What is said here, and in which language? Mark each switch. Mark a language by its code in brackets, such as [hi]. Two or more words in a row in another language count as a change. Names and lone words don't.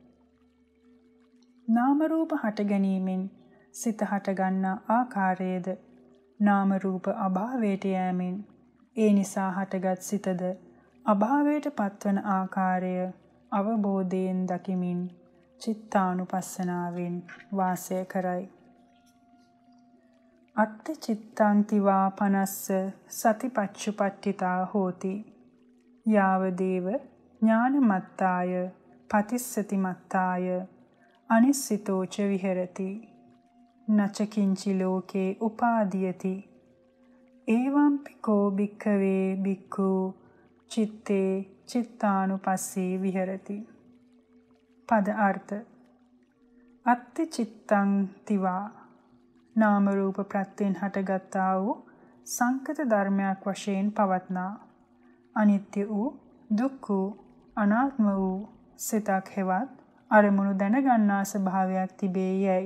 [si] නාම රූප හට ගැනීමෙන් සිත හටගන්නා ආකාරයේද නාම රූප අභාවයට යෑමෙන් ඒ නිසා හටගත් සිතද අභාවයට පත්වන ආකාරය අවබෝධයෙන් දකිමින් චිත්තානුපස්සනාවෙන් වාසය කරයි. [pi] අත්ථ චිත්තං තිවා පනස්ස සතිපච්චුපට්ඨිතා හෝති. යාවදේව ඥානමත්තාය පතිස්සති මත්තාය අනිස්සිතෝච විහෙරති. නච කිංචි ලෝකේ උපාදීයති. එවංපි කෝ භික්ඛවේ භික්ඛු චිත්තේ චිත්තානුපස්සී විහෙරති. [si] පද අර්ථ. [pi] අත්ථ චිත්තං තිවා [si] නාම රූප ප්‍රත්‍යයෙන් හටගත්තා වූ සංකත ධර්මයක් වශයෙන් පවත්නා අනිත්‍ය වූ දුක්ඛ වූ අනාත්ම වූ සිතක් හෙවත් අරමුණු දැනගන්නා ස්වභාවයක් තිබේ යයි.